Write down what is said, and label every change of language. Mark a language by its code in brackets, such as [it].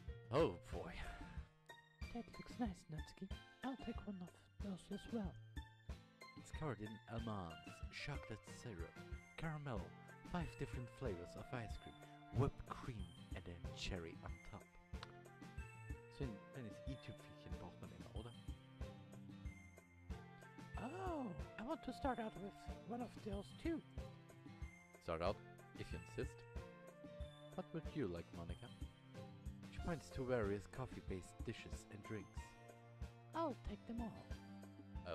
[en] Oh boy. That looks nice, Natsuki. I'll take one of those as well. It's covered in almonds, chocolate syrup, caramel, 5 different flavors of ice cream, whipped cream, and then cherry on top. [de] So wenn es i-Tüpfelchen braucht man immer, oder? [en] Oh, I want to start out with one of those too. Start out, if you insist. What would you like, Monica? She points to various coffee-based dishes and drinks. I'll take them all.